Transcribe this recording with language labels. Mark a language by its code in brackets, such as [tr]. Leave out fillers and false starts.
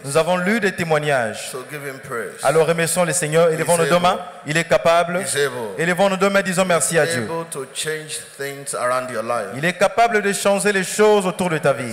[fr] Nous avons lu des témoignages. [en] So give him praise. [fr] Alors remercions le Seigneur. Élevons nos deux mains. Il est capable. Élevons nos deux mains. Disons merci à Dieu. [en] Able to change things around your life. [fr] Il est capable de changer les choses autour de ta vie.